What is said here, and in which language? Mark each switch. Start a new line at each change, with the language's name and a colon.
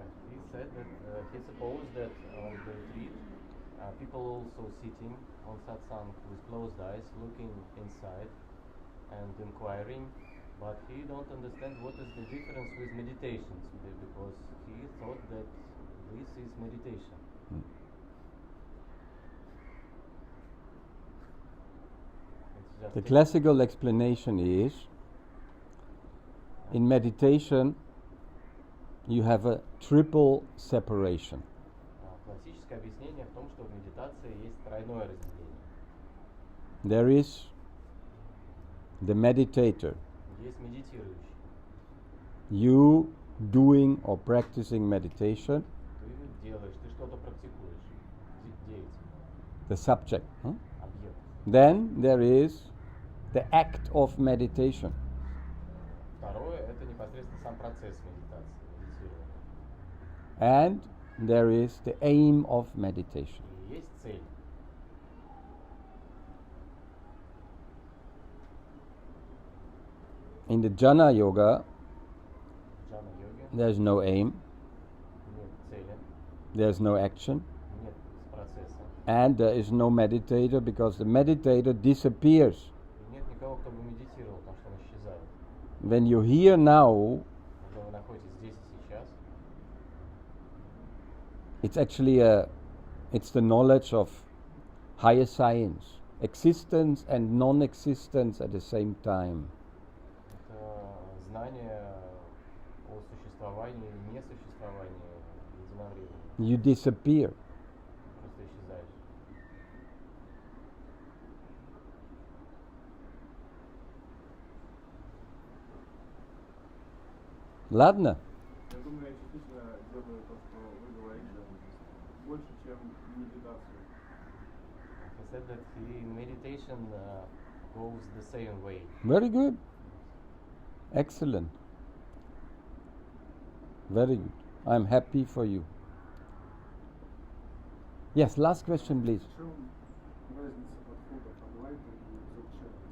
English: He said that he supposed that on the retreat people also sitting on satsang with closed eyes, looking inside and inquiring, but he don't understand what is the difference with meditations, because he thought that this is meditation. The classical explanation is, in meditation, you have a triple separation.
Russian: Классическое объяснение в том, что в медитации есть тройное разделение.
English: There is the meditator.
Russian: Есть медитирующий.
English: You doing or practicing meditation.
Russian: Ты делаешь, ты что-то практикуешь, деятель.
English: The subject.
Russian: Объект.
English: Then there is the act of meditation.
Russian: Второе — это непосредственно сам процесс медитации, медитирования.
English: And there is the aim of meditation.
Russian: И есть цель.
English: In the jhana yoga,
Russian: Джана-йоге
English: there's no aim,
Russian: нет цели,
English: there's no action,
Russian: нет процесса.
English: and there is no meditator because the meditator disappears.
Russian: И нет никого, кто бы медитировал, потому что он исчезает.
English: When you're here now,
Russian: Когда вы находитесь здесь и сейчас,
English: it's actually it's the knowledge of higher science, existence and non-existence at the same time.
Russian: это знание о существовании и несуществовании единовременно.
English: You disappear.
Russian: Просто исчезаешь. Ладно? Я думаю, я частично делаю то, что вы говорите, больше, чем медитацию.
English: He said that he in meditation goes the same way. Very good. Excellent. Very good. I'm happy for you. Yes, last question, please.
Russian: В чем разница подходов Адвайта и дзогчен?